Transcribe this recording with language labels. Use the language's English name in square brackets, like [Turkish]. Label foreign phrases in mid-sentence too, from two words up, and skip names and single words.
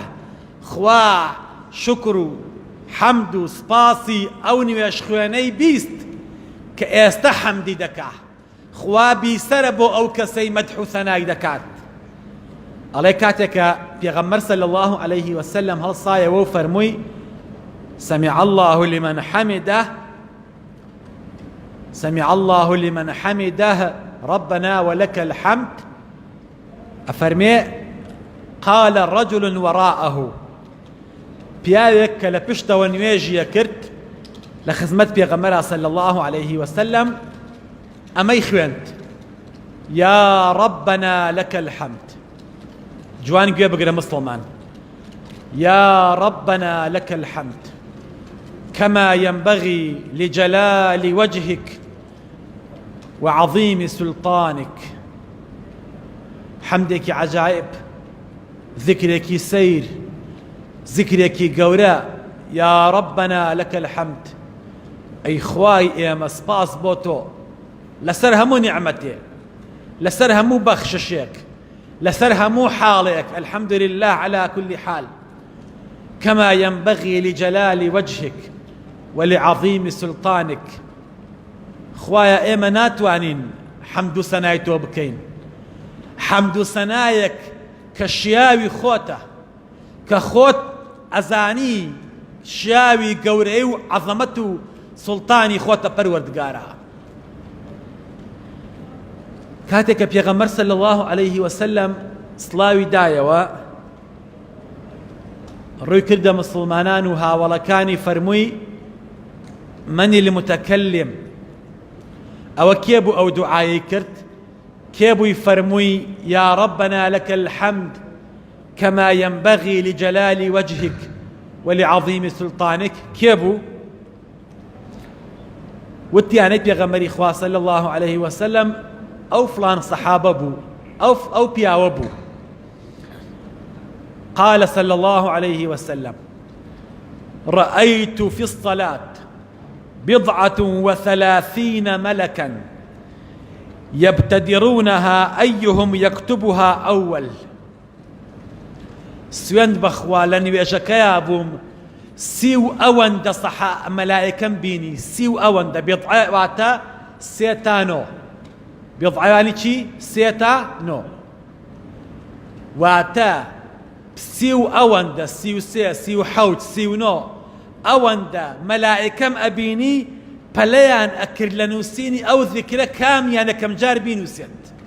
[Central Kurdish] خوا شکر و حەمد و سپاسی ئەو نوێژ خوێنەی بیست کە ئێستا حەمدی دەکا. خوا بیسەرە بۆ ئەو کەسەی مەدح و ثەنای دەکات. ئەڵێ کاتێکە پێغەمبەر [Arabic] صلی الله عليه وسلم [Central Kurdish] هەڵسایەوە و فەرمووی [Arabic] سمع الله لمن حمده، سمع الله لمن حمده، ربنا ولك الحمد أفرمي قال رجل وراءه [Central Kurdish] پیاوێک کە لە پشتەوە نوێژیە کرد لە خزمەت پێغەمبەرا [Arabic] صلی الله عليه وسلم [Central Kurdish] ئەمەی خوێند [Arabic] يا ربنا لك الحمد [Central Kurdish] جوان گوێ بگرە مسلمان [Arabic] يا ربنا لك الحمد كما ينبغي لجلال وجهك وعظيم سلطانك حمدك عجائب ذكرك سير ذكرك گەورە يا ربنا لك الحمد [Central Kurdish] أي خواي ئێمە سپاس بۆ تۆ لەسەر هەموو نعمەتێک لەسەر هەموو بەخششێک لەسەر هەموو حاڵێک الحمد [Arabic] لله على كل حال كما ينبغي لجلال وجهك ولعظيم سلطانك [Central Kurdish] خوايا ئێمە ناتوانین حەمد و سەنای تۆ بکەین حەمد و سەنایەک کە شیاوی خۆتە کە خۆت ئەزانی شیاوی گەورەی و عەزەمەت و سوڵتانی خۆتە پەروەردگارە کاتێک کە پێغەمبەر [Arabic] صلی الله عليه وسلم [Central Kurdish] سڵاوی دایەوە ڕووی کردە مسلمانان و هاوڵەکانی فەرمووی [Arabic] من المتكلم [Central Kurdish] ئەوە کێ بوو ئەو دوعایی کرد کێ بووی فەرمووی [Arabic] يا ربنا لك الحمد كما ينبغي لجلال وجهك ولعظيم سلطانك [Central Kurdish] کێ بوو وتیانەی پێغەمبەری خوا [Arabic] صلی الله عليه وسلم [Central Kurdish] ئەو فلان سەحابە بوو ئەو پیاوە بوو [Arabic] قال صلى الله عليه وسلم رأيت في الصلاة [Central Kurdish] 37 [Arabic] ملكا يبتدرونها أيهم يكتبها أول [Central Kurdish] سوێند بەخوا لە نوێژەکەیا بووم 30 ئەوەندە مەلایکەم بینی 30 ئەوەندە بێضعە واتە 3 تا 9 بێضعەیانی چی 3 تا 9 واتە 30 ئەوەندە 33 37 39 ئەوەندە مەلائکەم ئەبینی پەلەیان ئەکرد لە نووسینی ئەو ذیکرە کامیان یەکەم جار بینووسێت